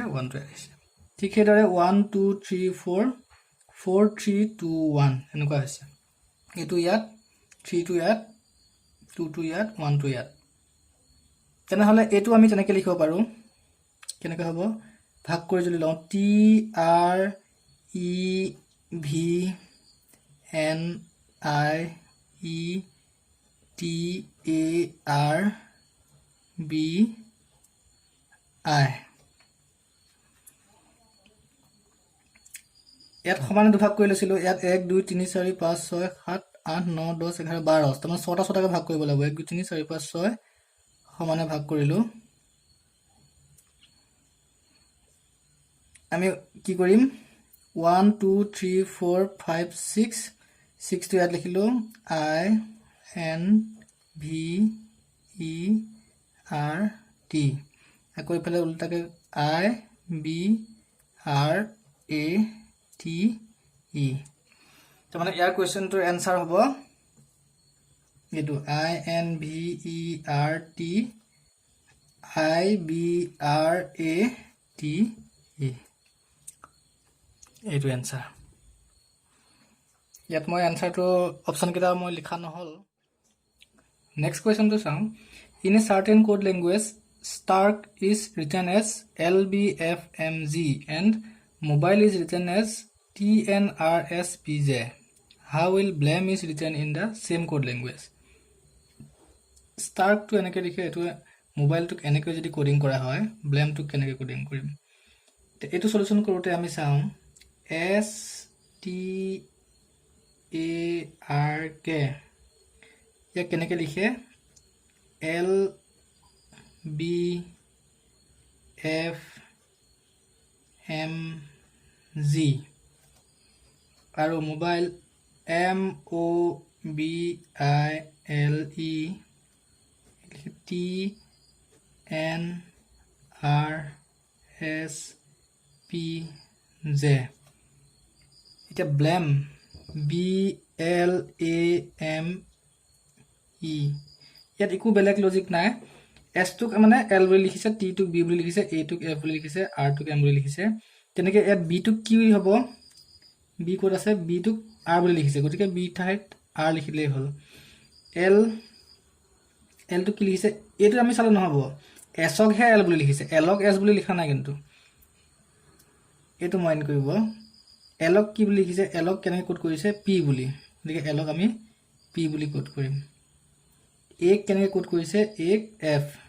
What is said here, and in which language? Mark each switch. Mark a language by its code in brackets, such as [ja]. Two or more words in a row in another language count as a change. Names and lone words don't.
[as] 1 টো ইয়াত আহিছে ঠিক হেদৰে 1 2 3 4 4 3 2 1 এনেকুৱা হৈছে এটো ইয়াত 3 টো ইয়াত 2 টো ইয়াত 1 টো ইয়াত তেনেহলে এটো আমি তেনেকৈ লিখিব পাৰো কেনেকৈ হ'ব ভাগ কৰি যদি লওঁ T R E V N I E T A R B I ইয়াত সমানে দুভাগ কৰি লৈছিলো ইয়াত 1 2 3 4 5 6 7 8 9 10 11 12 তাৰমানে 6টা 6টাকে ভাগ কৰিব লাগিব 1 2 3 4 5 6 সমানে ভাগ কৰিলো আমি কি কৰিম 1 2 3 4 5 6 6 টো ইয়াত লিখিলো I N V E R T আকৌ ইফালে উল্টাকে I B R A T E তাৰমানে ইয়াৰ [en] questionৰ answer [as] হ'ব এটো I N V E R T I B R A T E এটো এনসাৰ ইয়াত মই [en] answerটো option [as] কেইটা মই লিখা নহল [en] next questionটো [as] চাওঁ [en] in a certain code language Stark is written as LBFMG and mobile is written as TNRSPJ. How will blame is written in the same code language? [as] Stark to এনেকৈ লিখে এটো মোবাইল টুক এনেকৈ যদি কোডিং কৰা হয় blame টুক কেনেকৈ কোডিং কৰিম তে এটো সলিউশন কৰোতে আমি চাওঁ S T A R K ইয়া কেনেকৈ লিখে L B F M Z আৰু মোবাইল M O B I L E T N R S P J এটা blame B L A M E ইয়াত একো বেলেগ লজিক নাই S টুক মানে L বুলি লিখিছে T টুক B বুলি লিখিছে A টুক F বুলি লিখিছে R টুক M বুলি লিখিছে তেনেকৈ ইয়াত B টুক কি হ'ব B কোড আছে B টুক R বুলি লিখিছে গতিকে B ঠাইত R লিখিলেই হ'ল L টো কি লিখিছে এইটো আমি চালে নহব S ক হে L বুলি লিখিছে L ক S বুলি লিখা নাই কিন্তু এইটো মাইন্ড কৰিব L ক কি বুলি লিখিছে L ক কেনেকৈ কোড কৰিছে P বুলি গতিকে L ক আমি P বুলি কোড কৰিম A ক কেনেকৈ কোড কৰিছে A ক F